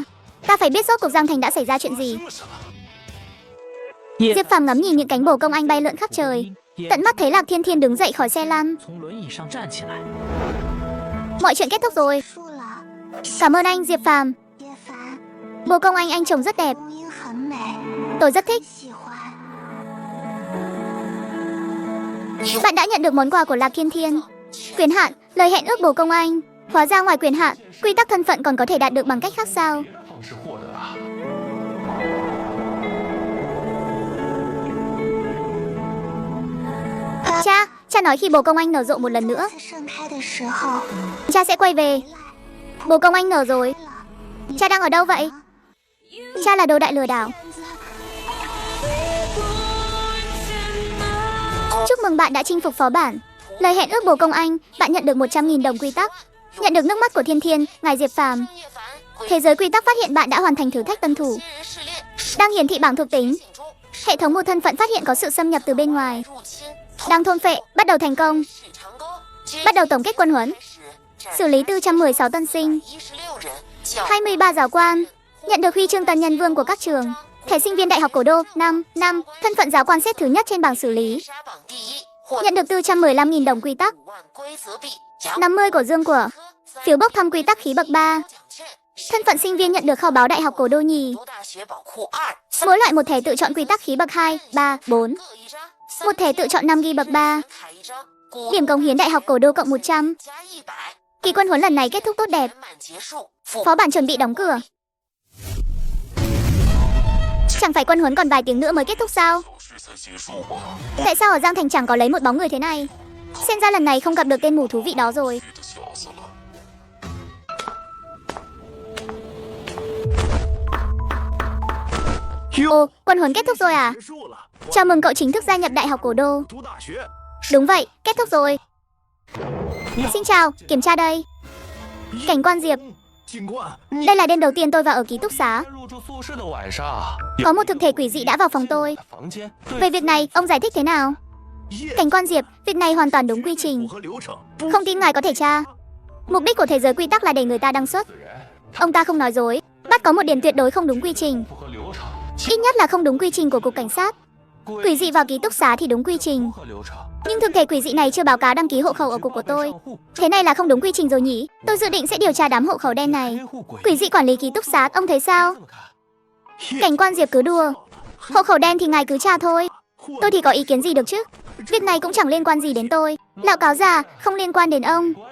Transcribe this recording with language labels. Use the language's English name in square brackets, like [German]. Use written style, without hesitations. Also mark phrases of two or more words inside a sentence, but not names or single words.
[Vietnamese] Ta phải biết rốt cuộc Giang Thành đã xảy ra chuyện gì. Diệp Phàm ngắm nhìn những cánh bồ công anh bay lượn khắp trời, tận mắt thấy Lạc Thiên Thiên đứng dậy khỏi xe lăn. Mọi chuyện kết thúc rồi. [Chinese] 输了。 [Vietnamese] Cảm ơn anh Diệp Phàm. [Chinese] 叶凡， [Vietnamese] Bồ công anh trông rất đẹp. [Chinese] 公英很美， [Vietnamese] Tôi rất thích. [Chinese] 喜欢。 [Vietnamese] Bạn đã nhận được món quà của Lạc Thiên Thiên. Quyền hạn, lời hẹn ước bồ công anh. Hóa ra ngoài quyền hạn, quy tắc thân phận còn có thể đạt được bằng cách khác sao? [Chinese] 方式获得啊。 [Vietnamese] Cha, cha nói khi bồ công anh nở rộ một lần nữa, [Chinese] 次盛开的时候， [Vietnamese] cha sẽ quay về. Bồ công anh nở rồi. Cha đang ở đâu vậy? Cha là đồ đại lừa đảo. Chúc mừng bạn đã chinh phục phó bản. Lời hẹn ước bồ công anh, bạn nhận được 100.000 đồng quy tắc. Nhận được nước mắt của Thiên Thiên, ngài Diệp Phàm. [Chinese] 叶凡， [Vietnamese] Thế giới quy tắc phát hiện bạn đã hoàn thành thử thách tân thủ. [Chinese] 新人试炼 [Vietnamese] Đang hiển thị bảng thuộc tính. [Chinese] 中 [Vietnamese] Hệ thống một thân phận phát hiện có sự xâm nhập từ bên ngoài. [Chinese] 入侵， [Vietnamese] Đang thôn phệ, bắt đầu thành công. [Chinese] 是长高， [Vietnamese] Bắt đầu tổng kết quân huấn. [Chinese] 是 [Vietnamese] Xử lý 416 tân sinh, [Chinese] 16 人，教 [Vietnamese] 23 giáo quan. Nhận được huy chương tân nhân vương của các trường. Thẻ sinh viên đại học cổ đô 5, thân phận giáo quan xếp thứ nhất trên bảng xử lý. [Chinese] 杀榜第一，获 [Vietnamese] Nhận được 415.000 đồng quy tắc. [Chinese] 5 万规则币，奖 [Vietnamese] 50 của dương của. Phiếu bốc thăm quy tắc khí bậc 3. [Chinese] 奖券， [Vietnamese] Thân phận sinh viên nhận được kho báu đại học cổ đô nhì. [Chinese] 读大学宝库2， [Vietnamese] Mỗi loại một thẻ tự chọn quy tắc khí bậc 2, 3, 4. [Chinese] 各一张， [Vietnamese] Một thẻ tự chọn 5 ghi bậc 3. [Chinese] 卡一张，古 [Vietnamese] Điểm cống hiến đại học cổ đô cộng 100. [Chinese] 加100， [Vietnamese] Kỳ quân huấn lần này kết thúc tốt đẹp. [Chinese] 圆满结束。复 [Vietnamese] Phó bản chuẩn bị đóng cửa. Chẳng phải quân huấn còn vài tiếng nữa mới kết thúc sao? [Chinese] 是才结束吗？ [Vietnamese] Tại sao ở Giang Thành chẳng có lấy một bóng người thế này? Xem ra lần này không gặp được tên mù thú vị đó rồi. [Chinese] 这小子了。 [Vietnamese] Ồ, quân huấn kết thúc rồi à? [Chinese] 结束了， [Vietnamese] Chào mừng cậu chính thức gia nhập đại học cổ đô. [Chinese] 读大学。 [Vietnamese] Đúng vậy, kết thúc rồi. Xin chào, kiểm tra đây. Cảnh quan Diệp, [Chinese] 警官， [Vietnamese] đây là đêm đầu tiên tôi vào ở ký túc xá. [Chinese] 入住宿舍的晚上， [Vietnamese] Có một thực thể quỷ dị đã vào phòng tôi. [Chinese] 房间对 [Vietnamese] Về việc này, ông giải thích thế nào? [Chinese] 夜 [Vietnamese] Cảnh quan Diệp, việc này hoàn toàn đúng quy [Chinese] 符 [Vietnamese] trình. [Chinese] 合流程， [Vietnamese] Không tin ngài có thể tra. Mục đích của thế giới quy tắc là để người ta đăng xuất. [Chinese] 死人 [Vietnamese] Ông ta không nói dối. Bắt có một điểm tuyệt đối không đúng quy trình. [Chinese] 符合流程， [Vietnamese] Ít nhất là không đúng quy trình của cục cảnh sát. Quỷ dị vào ký túc xá thì đúng quy trình. [Chinese] 符合流程。 [Vietnamese] Nhưng thực thể quỷ dị này chưa báo cáo đăng ký hộ khẩu ở cục của tôi. Thế này là không đúng quy trình rồi nhỉ? Tôi dự định sẽ điều tra đám hộ khẩu đen này. [Chinese] 监护鬼 [Vietnamese] Quỷ dị quản lý ký túc xá, ông thấy sao? [Chinese] 这么看， [Vietnamese] Cảnh quan Diệp cứ đùa. Hộ khẩu đen thì ngài cứ tra thôi. Tôi thì có ý kiến gì được chứ? Việc này cũng chẳng liên quan gì đến tôi. Lão cáo già, không liên quan đến ông.